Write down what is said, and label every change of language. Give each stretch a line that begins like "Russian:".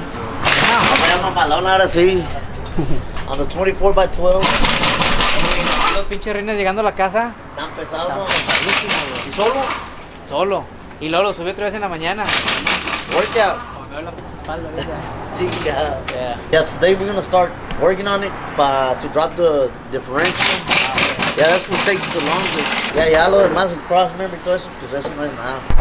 Spanish: Vamos a mamalón ahora sí.
English: On the 24 by 12.
Spanish: Los pinches reines llegando a la casa. Tan pesados, no, pesadísimos, güey. ¿Y solo? Solo. Y luego lo subí otra vez en la mañana.
English: Workout.
Spanish: Como me veo la pinche espalda ahorita. Sí, yeah.
English: Yeah. Yeah, today we're gonna start working on it to drop the differential. Yeah, that's what takes the longest.
Spanish: Yeah, ya lo demás, el cross member y todo eso, pues eso no es nada.